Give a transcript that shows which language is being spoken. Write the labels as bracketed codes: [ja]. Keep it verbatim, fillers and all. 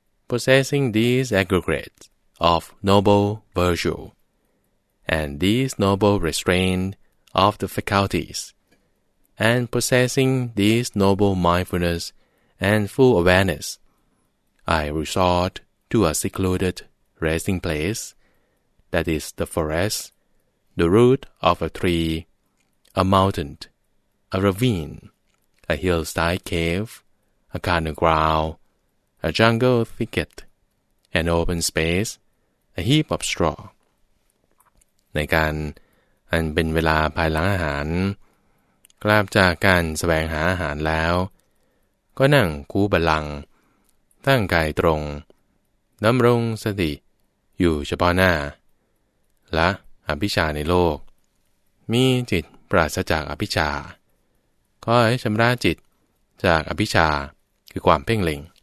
[en] Possessing these aggregates of noble virtue and these noble restraint of the faculties and possessing these noble mindfulness and full awareness, I resort to a secluded resting place, that is the forest, the root of a tree, a mountain, a ravine, a hillside cave, a common ground, a jungle thicket, an open space, a heap of straw. [th] ในการอันเป็นเวลาภายหลังอาหารกลับจากการแสวงหาอาหารแล้วก็นั่งคูบัลลังก์ตั้งกายตรงดำรงสติอยู่เฉพาะหน้าละอภิชฌาในโลกมีจิตปราศจากอภิชฌาก็ให้ชำระจิตจากอภิชฌาคือความเพ่งเล็ง